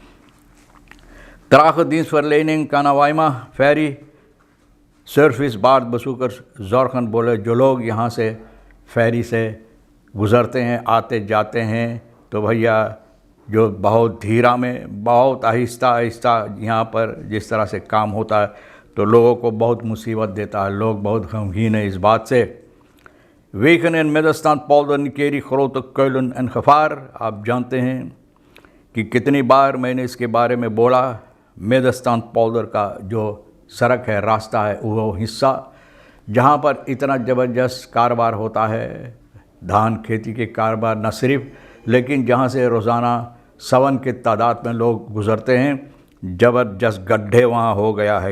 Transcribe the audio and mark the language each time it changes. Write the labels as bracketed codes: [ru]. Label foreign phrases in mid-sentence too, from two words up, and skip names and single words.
[hns] Tragedienstverlening Kanawaima फेरी सर्विस बाद बसूकर ज़ोरखन बोले जो लोग यहाँ से फेरी से गुज़रते हैं, आते जाते हैं, तो भैया जो बहुत धीरा में, बहुत आहिस्ता आहिस्ता यहाँ पर जिस तरह से काम होता है, तो लोगों को बहुत मुसीबत देता है। लोग बहुत गमगीन है इस बात से। [nl] Wegen in middenstand polder निकेरी grote kuilen en gevaar। [hns] आप जानते हैं कि कितनी बार मैंने इसके बारे में बोला। middenstand polder का जो सड़क है, रास्ता है, वो हिस्सा जहाँ पर इतना ज़बरदस्त कारोबार होता है, धान खेती के कारोबार न सिर्फ, लेकिन जहाँ से रोज़ाना सवन के तादाद में लोग गुज़रते हैं, ज़बरदस्त गड्ढे वहाँ हो गया है।